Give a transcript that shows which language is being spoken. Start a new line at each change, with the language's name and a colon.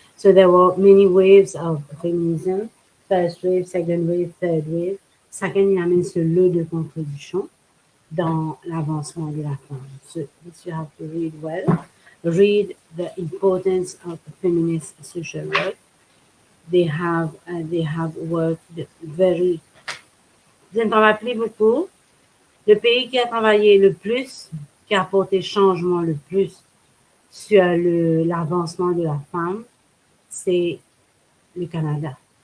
English: So there were many waves of feminism, first wave, second wave, third wave.
French: Chacun y amène ce lot de contribution dans l'avancement de la femme.
English: So this you have to read well. Read the importance of feminist social work. They have worked very.
French: Vous en rappelez beaucoup. Le pays qui a travaillé le plus, qui a apporté changement le plus sur l'avancement de la femme, c'est le Canada.